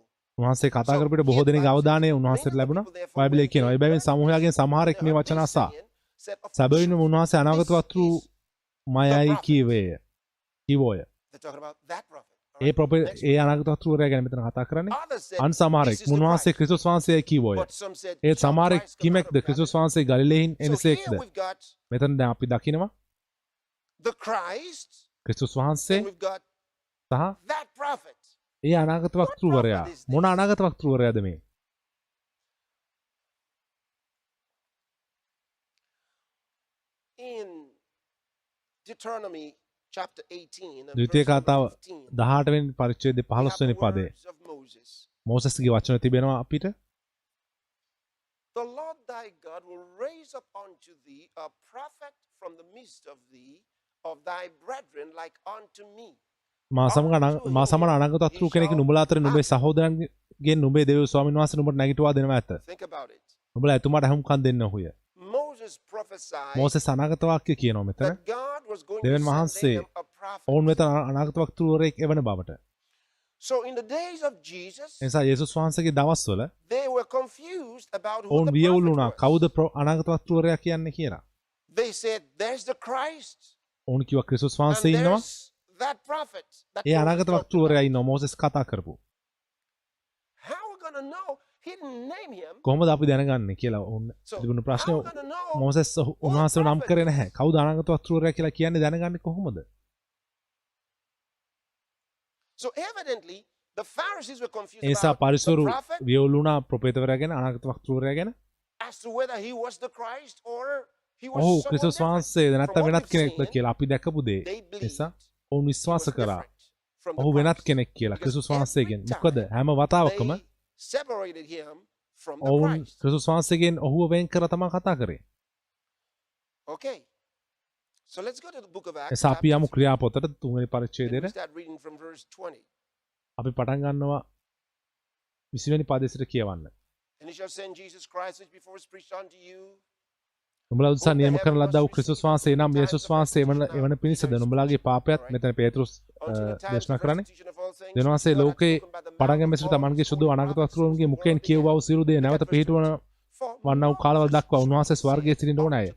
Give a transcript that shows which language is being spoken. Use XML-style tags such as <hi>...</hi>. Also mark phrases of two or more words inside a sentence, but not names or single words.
<si>උන්වහන්සේ කතා කරපිට බොහෝ දෙනෙක් අවධානය උන්වහන්සේට ලැබුණා බයිබලයේ කියනවා ඒ බැවින් සමූහයාගෙන් සමහරෙක් මේ වචන අසා සැබවින්ම උන්වහන්සේ අනාගත වක්තෘ මයයි කීවේය කිවෝය</si> <en>They're talking about that prophet. all</en> <si>ඒ</si> <en>right? ප්‍රොපේ Next</en> <si>ඒ</si> <en>one.</en> <si>අනාගත වක්තෘවරයා ගැන මෙතන කතා කරන්නේ</si> <en>Others said,</en> <si>අන් සමහරෙක්</si> <en>"This is the</en> <si>උන්වහන්සේ</si> <en>Christ."</en> <si>ක්‍රිස්තුස් වහන්සේ කීවෝය</si> <en>But some said,</en> <si>ඒ</si> <en>"Shall</en> <si>සමහරෙක්</si> <en>Christ come out</en> <si>කිමෙක්ද</si> <en>of</en> <si>ක්‍රිස්තුස්</si> <en>Galilee?"</en> <si>වහන්සේ ගලිලෙහින්</si> <en>So</en> <si>එනසේක්ද</si> <en>here we've got</en> <si>මෙතන දැන් අපි දකිනවා</si> <en>the Christ,</en> <si>ක්‍රිස්තුස් වහන්සේ</si> <en>and we've got</en> <si>සහ</si> <en>that prophet.</en> <si>ඒ අනාගත වක්තෘවරයා මොන අනාගත වක්තෘවරයාද මේ</si> <en>In Deuteronomy chapter 18 and</en> <si>ද්විතීය</si> <en>verse number</en> <si>කතාව</si> <en>15,</en> <si>18 වෙනි පරිච්ඡේදයේ</si> <en>we have</en> <si>15 වෙනි</si> <en>the</en> <si>පදේ</si> <en>words of Moses.</en> <si>මෝසස්ගේ වචන තිබෙනවා අපිට</si> <en>The Lord thy God will raise up unto thee a prophet from the midst of thee, of thy brethren, like unto me.</en> <si>මා සමග අනාගත වක්තෘ කෙනෙක් නුඹලා අතර නුඹේ සහෝදරයන්ගෙන් නුඹේ දේව ස්වාමීන් වහන්සේ නුඹට නැගිටුවා දෙනවා ඇත</si> <en>Think about it.</en> <si>නුඹලා එතුමාට අහුම්කම් දෙන්න ඔහුය</si> <en>Moses prophesied</en> <si>මෝසෙස් අනාගත වාක්‍ය කියනවා මෙතන</si> <en>that God was going</en> <si>දෙවියන්</si> <en>to send</en> <si>වහන්සේ</si> <en>them a prophet.</en> <si>ඔවුන් වෙත අනාගත වක්තෘවරයෙක් එවන බවට</si> <en>So in the days of Jesus,</en> <si>එනිසා යේසුස් වහන්සේගේ දවස්වල</si> <en>they were confused about who</en> <si>ඔවුන්</si> <en>the</en> <si>වියවුල්</si> <en>prophet</en> <si>වුණා</si> <en>was.</en> <si>කවුද අනාගත වක්තෘවරයා කියන්නේ කියලා</si> <en>They said, there's the Christ,</en> <si>ඔවුන් කිව්වා ක්‍රිස්තුස්</si> <en>and</en> <si>වහන්සේ ඉන්නවා</si> <en>there's that prophet. That</en> <si>ඒ</si> <en>Moses</en> <si>අනාගත</si> <en>talked</en> <si>වක්තෘවරයා</si> <en>about.</en> <si>ඉන්නවා මෝසෙස් කතා කරපු</si> <en>How are we going to know? He didn't name him.</en> <si>කොහොමද අපි දැනගන්නේ කියලා ඔවුන්</si> <en>So</en> <si>තිබුණු</si> <en>how</en> <si>ප්‍රශ්නේ</si> <en>are we going to know?</en> <si>මෝසෙස් උන්වහන්සේව නම් කරේ නැහැ කවුද අනාගත වක්තෘවරයා කියලා කියන්නේ දැනගන්නේ කොහොමද</si> <en>So evidently, the Pharisees were confused</en> <si>ඒ නිසා</si> <en>about the</en> <si>පරිසරු</si> <en>prophet</en> <si>වියවුල් වුණා ප්‍රොපේතවරයා ගැන අනාගත වක්තෘවරයා ගැන</si> <en>as to whether he was the Christ or he was</en> <si>ඔහු</si> <en>someone</en> <si>ක්‍රිස්තුස්</si> <en>different.</en> <si>වහන්සේද</si> <en>From</en> <si>නැත්නම්</si> <en>what</en> <si>වෙනත්</si> <en>we've</en> <si>කෙනෙක්ද</si> <en>seen,</en> <si>කියලා අපි දැකපු දේ</si> <en>they believed</en> <si>නිසා</si> <en>he</en> <si>ඔවුන්</si> <en>was</en> <si>විශ්වාස කරා</si> <en>different from the</en> <si>ඔහු වෙනත්</si> <en>Christ.</en> <si>කෙනෙක් කියලා</si> <en>Because</en> <si>ක්‍රිස්තුස්</si> <en>every</en> <si>වහන්සේගෙන්</si> <en>time</en> <si>මොකද හැම වතාවකම</si> <en>They separated him from the</en> <si>ඔවුන්</si> <en>Christ.</en> <si>ක්‍රිස්තුස් වහන්සේගෙන් ඔහුව වෙන් කර තමයි කතා කරේ</si> <en>Okay. So let's go to the book of Acts.</en> <si>එසා අපි</si> <en>chapter</en> <si>යමු</si> <en>3,</en> <si>ක්‍රියාපොතට 3 වෙනි</si> <en>and we</en> <si>පරිච්ඡේදයට</si> <en>start reading from verse 20.</en> <si>අපි පටන් ගන්නවා 20 වෙනි පදයට කියවන්න</si> <en>And he shall send Jesus Christ, which before was preached unto you,</en> <si>නුඹලා උදෙසා නියම කරන ලද්දා වූ ක්‍රිස්තුස් වහන්සේ නම් යේසුස් වහන්සේ එවන පිණිසද නුඹලාගේ පාපයත් මෙතන පේතෘස් දේශනා කරන්නේ දෙවියන් වහන්සේ ලෝකේ පටන් ගැනීම සිට තමන්ගේ සුදු අනාගත වස්තුන්ගේ මුඛයෙන් කියවවා වූ සියලු දේ නැවත පිහිටවන වන්නා වූ කාලවල දක්වා උන්වහන්සේ ස්වර්ගයේ සිටින්න ඕන අය.</si>